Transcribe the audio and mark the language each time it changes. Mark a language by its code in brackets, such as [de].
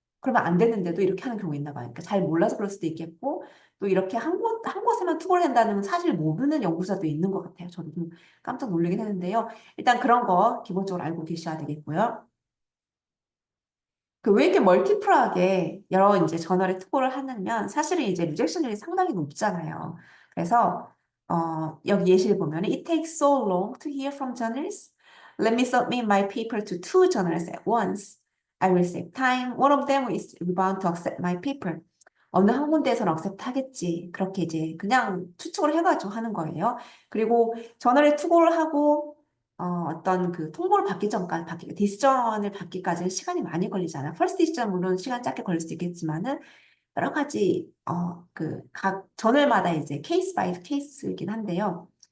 [ko] 그러면 안 됐는데도 이렇게 하는 경우가 있나 봐요. 그러니까 잘 몰라서 그럴 수도 있겠고, 또 이렇게 한 곳에만 투고를 한다는 사실 모르는 연구자도 있는 것 같아요. 저도 좀 깜짝 놀라긴 했는데요. 일단 그런 거 기본적으로 알고 계셔야 되겠고요. 그 왜 이렇게 멀티플하게 여러 이제 저널에 투고를 하냐면 사실은 이제 리젝션율이 상당히 높잖아요. 그래서 여기 예시를 보면 [en] it takes so long to hear from journalists. Let me submit my paper to two journals at once. I will save time. One of them is bound to accept my paper. [ko] 어느 한 군데에서는 accept 하겠지. 그렇게 이제 그냥 추측을 해가지고 하는 거예요. 그리고 저널에 투고를 하고 어떤 그 통보를 받기 전까지 디시전을 받기까지는 시간이 많이 걸리잖아요. 퍼스트 디시전 물론 시간 짧게 걸릴 수도 있겠지만은 여러 가지 그 각 저널마다 이제 케이스 바이 케이스이긴 한데요.